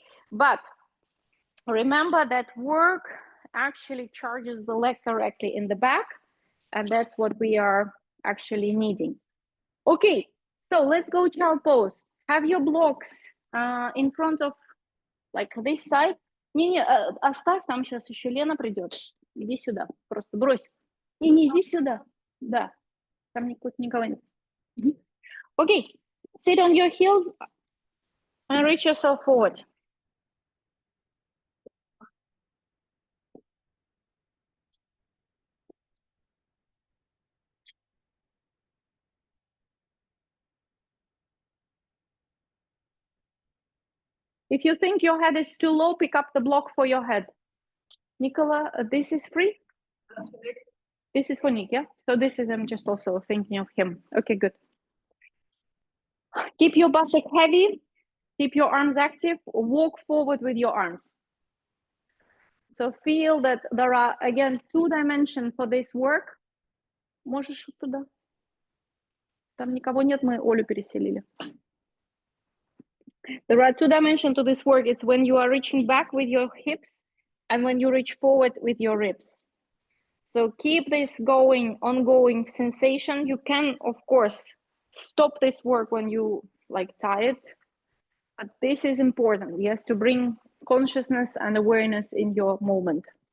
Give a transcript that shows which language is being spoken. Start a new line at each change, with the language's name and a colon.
English: But remember that work actually charges the leg correctly in the back. And that's what we are actually needing. Okay, so let's go child pose. Have your blocks in front of, like this side.
Russian: Не, оставь, там сейчас еще Лена придет. Иди сюда, просто брось. Не, иди сюда. Да, там никого нет.
English: Okay, sit on your heels and reach yourself forward. If you think your head is too low, pick up the block for your head. Nicola, this is free? This is for Nick, yeah? So this is, I'm just also thinking of him. Okay, good. Keep your butt heavy, keep your arms active, walk forward with your arms. So feel that there are, again, 2 dimensions for this work.
Russian: Можешь туда? Там никого нет, мы Олю переселили.
English: There are 2 dimensions to this work. It's when you are reaching back with your hips and when you reach forward with your ribs. So keep this going, ongoing sensation. You can, of course, stop this work when you like tired, but this is important, yes, to bring consciousness and awareness in your moment.